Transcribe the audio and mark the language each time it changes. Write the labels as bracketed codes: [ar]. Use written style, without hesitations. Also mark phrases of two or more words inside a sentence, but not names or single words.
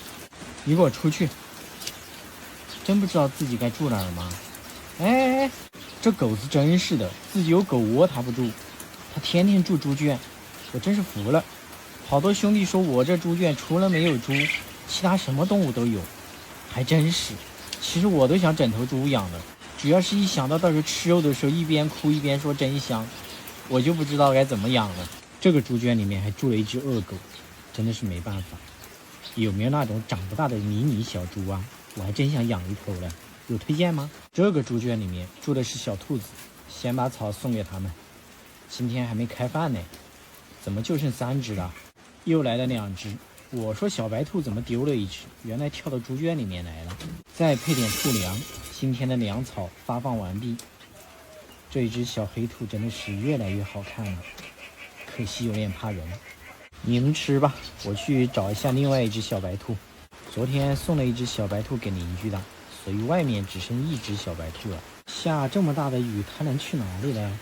[zh] 你給我出去！真不知道自己該住哪兒嗎？哎，這狗子真是的，自己有狗窩它不住，它天天住豬圈，我真是服了。好多兄弟說我這豬圈除了沒有豬，其他什麼動物都有，還真是。其實我都想整頭豬養了，主要是一想到到時候吃肉的時候一邊哭一邊說真香，我就不知道該怎麼養了。這個豬圈裡面還住了一隻惡狗，真的是沒辦法。有沒有那種長不大的迷你小豬啊？我還真想養一頭嘞，有推薦嗎？這個豬圈裡面住的是小兔子，先把草送給他們。今天還沒開飯呢，怎麼就剩3隻了？又來了2隻。我說小白兔怎麼丟了一隻？原來跳到豬圈裡面來了。再配點兔糧，今天的糧草發放完畢。這一隻小黑兔真的是越來越好看了，可惜有點怕人。你們吃吧，我去找一下另外一隻小白兔。昨天送了一隻小白兔給鄰居的，所以外面只剩1隻小白兔了。下這麼大的雨，它能去哪裡呢？